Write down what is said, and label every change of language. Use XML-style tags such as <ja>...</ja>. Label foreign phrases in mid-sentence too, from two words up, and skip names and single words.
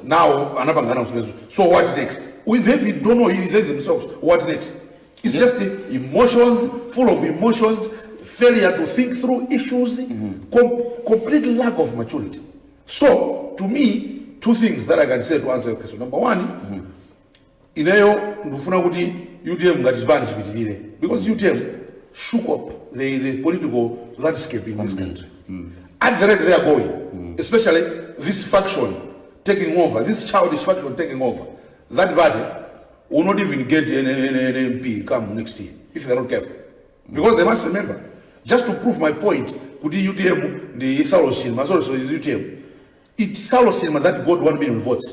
<en>Now, so what next? They don't know themselves. What next? It's just emotions, full of emotions, failure to think through issues, complete lack of maturity. So, to me, two things that I can say to answer your question. Number one,</en> <ny>inayo ndufuna kuti UTM ngatibani chipitirire,</ny> <en>because UTM shook up the political landscape in this country. At the rate they are going, especially this faction taking over, this childish faction taking over, that body will not even get an MP come next year if they're not careful. Because they must remember, just to prove my point, could the UTM, the Saulos Chilima, UTM, it's Saulos Chilima that got 1 million votes.</en>